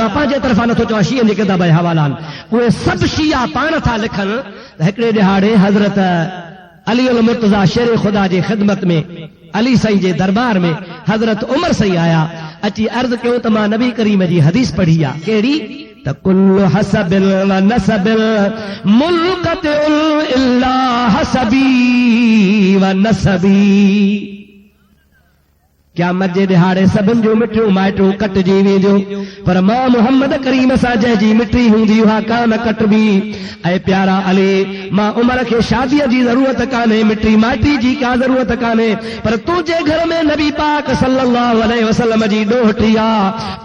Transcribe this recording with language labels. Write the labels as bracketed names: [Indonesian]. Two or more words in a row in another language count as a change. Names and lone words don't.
[Sindhi] मां पंहिंजे तरफ़ां नथो चवां, शीयन जे किताब जा हवाला आहिनि, उहे सभु शिया पाण था लिखनि। हिकिड़े ॾिहाड़े हज़रत अली उल मुर्तज़ा शेर ख़ुदा जे ख़िदमत में अली साईं जे दरबार में हज़रत उमर साईं आया, अची अर्ज़ कयो त मां नबी करीम जी हदीस पढ़ी आहे। कहिड़ी? [Arabic] त كل حسب و نسب منقطع إلا حسبي و نسبي. [Sindhi] क़यामत जे ॾिहाड़े सभिनि जूं मिठियूं माइटियूं कटिजी वेंदियूं, पर मां मुहम्मद करीम सां जंहिंजी मिठी हूंदी उहा कान कटबी। ऐं प्यारा अली, मां उमर खे शादीअ जी ज़रूरत कान्हे, मिठी माइटी जी का ज़रूरत कान्हे, पर तुंहिंजे घर में नबी पाक [Arabic] صلى الله عليه وسلم [Sindhi] जी ॾोहटी आहे।